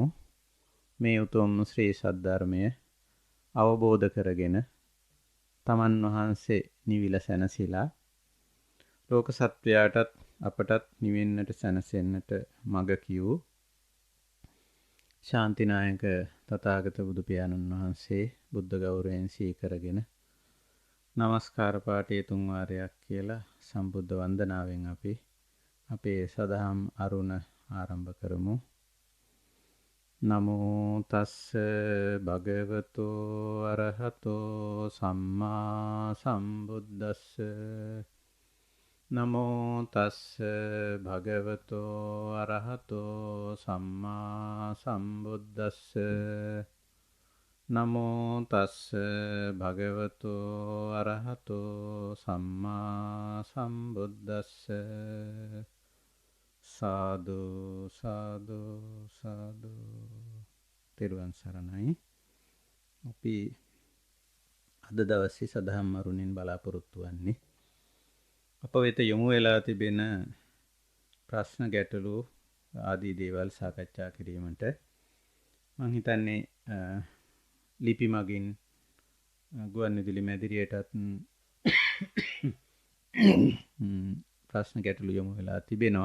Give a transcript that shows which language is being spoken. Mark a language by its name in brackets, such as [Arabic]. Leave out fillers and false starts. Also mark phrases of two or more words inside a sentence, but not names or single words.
[Sinhala] මේ උතුම් ශ්‍රී සද්ධර්මය අවබෝධ කරගෙන තමන් වහන්සේ නිවිල සැනසීලා ලෝක සත්වයාටත් අපටත් නිවෙන්නට සැනසෙන්නට මඟ කියූ ශාන්තිනායක තථාගත බුදු පියාණන් වහන්සේ බුද්ධ ගෞරවයෙන් සීකරගෙන නමස්කාර පාඨය 3 වාරයක් කියලා සම්බුද්ධ වන්දනාවෙන් අපි අපේ සදහම් අරුණ ආරම්භ කරමු. [Pali] නමෝ තස්ස භගවතෝ අරහතෝ සම්මා සම්බුද්දස්ස. නමෝ තස්ස භගවතෝ අරහතෝ සම්මා සම්බුද්දස්ස. නමෝ තස්ස භගවතෝ අරහතෝ සම්මා සම්බුද්දස්ස. [Sinhala] සාදු සාදු සාදු. තෙරුවන් සරණයි. අපි අද දවසේ සදහම් අරුණින් බලාපොරොත්තු වෙන්නේ අප වෙත යොමු වෙලා තිබෙන ප්‍රශ්න ගැටලු ආදී දේවල් සාකච්ඡා කිරීමට. මම හිතන්නේ ලිපි මගින් ගුවන්විදුලි මැදිරියටත් ප්‍රශ්න ගැටලු යොමු වෙලා තිබෙනවා.